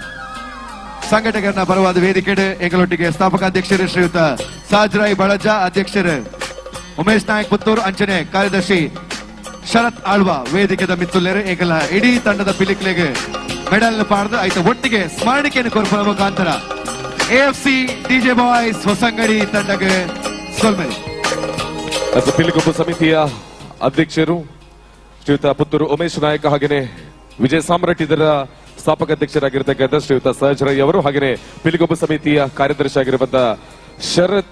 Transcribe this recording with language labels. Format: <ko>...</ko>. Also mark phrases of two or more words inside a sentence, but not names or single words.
<tcy>ಸಂಘಟಕರನ ಪರವಾದ ವೇದಿಕೆ ಎಂಗಳೊಟ್ಟಿಗೆ ಸ್ಥಾಪಕ ಅಧ್ಯಕ್ಷರು ಶ್ರೀಯುತ ಸಾಜ್ರಾಯ್ ಬಳಜ ಅಧ್ಯಕ್ಷರು ಉಮೇಶ್ ನಾಯಕ್ ಪುತ್ತೂರು ಅಂಚನೆ ಕಾರ್ಯದರ್ಶಿ ಶರತ್ ಆಳ್ವಾ ವೇದಿಕೆದ ಮಿತ್ತುಲ್ಲೇರು ಎಂಕಲ ಇಡೀ ತಂಡದ ಪಿಲಿಕ್ಲೆಗೆ ಮೆಡಲ್ ಪಾಡ್ದು ಆಯ್ತು ಒಟ್ಟಿಗೆ ಸ್ಮರಣಿಕೆಯನ್ನು ಕೊರ್ಪುರ ಮುಖಾಂತರ AFC DJ ಬಾಯ್ಸ್ ಹೊಸಂಗಡಿ ತಂಡಕ್ಕೆ ಸೋಲ್ಮೇಲೆ</tcy> <kn>ಪಿಲಿಗೊಪ್ಪು ಸಮಿತಿಯ ಅಧ್ಯಕ್ಷರು ಶ್ರೀಯುತ ಪುತ್ತೂರು ಉಮೇಶ್ ನಾಯಕ ಹಾಗೇನೆ ವಿಜಯ್ ಸಾಮ್ರಾಟ್ ಇದರ ಸ್ಥಾಪಕ ಅಧ್ಯಕ್ಷರಾಗಿರ್ತಕ್ಕಂಥ ಶ್ರೀಯುತ ಸಹಜ್ ರೈ ಅವರು ಹಾಗೇನೆ ಪಿಲಿಗೊಪ್ಪು ಸಮಿತಿಯ ಕಾರ್ಯದರ್ಶಿ ಆಗಿರುವಂತ ಶರತ್</kn>